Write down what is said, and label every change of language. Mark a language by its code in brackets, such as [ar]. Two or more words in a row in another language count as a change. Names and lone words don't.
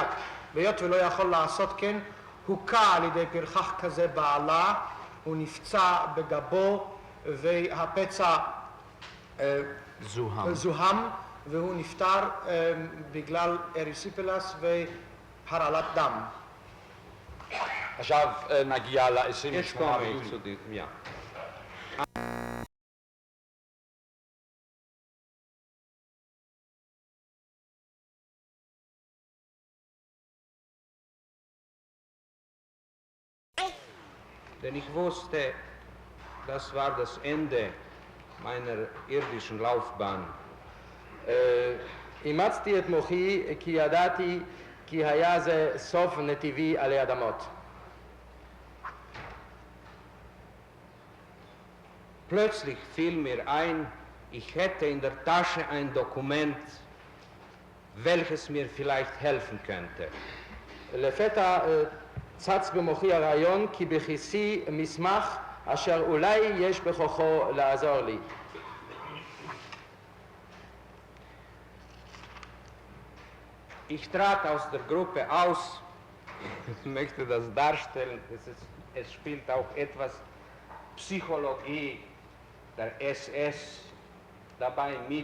[he] והיות ולא יכול לעשות כן, הוכה על ידי פרחח כזה בעלה, הוא נפצע בגבו והפצע זוהם והוא נפטר בגלל אריסיפלס והרעלת דם. עכשיו נגיע ל-28 [de] Jetzt komme ich zu diesem, ja. Denn ich wusste, das war das Ende meiner irdischen Laufbahn. [he] אימצתי את מוחי כי ידעתי כי היה זה סוף נתיבי עלי אדמות. [de] Plötzlich fiel mir ein, ich hätte in der Tasche ein Dokument, welches mir vielleicht helfen könnte. [he] לפתע צץ במוחי הרעיון כי בכיסי מסמך אשר אולי יש בכוחו לעזור לי. [de] Ich trat aus der Gruppe aus, ich möchte das darstellen, es spielt auch etwas Psychologie der SS dabei mit.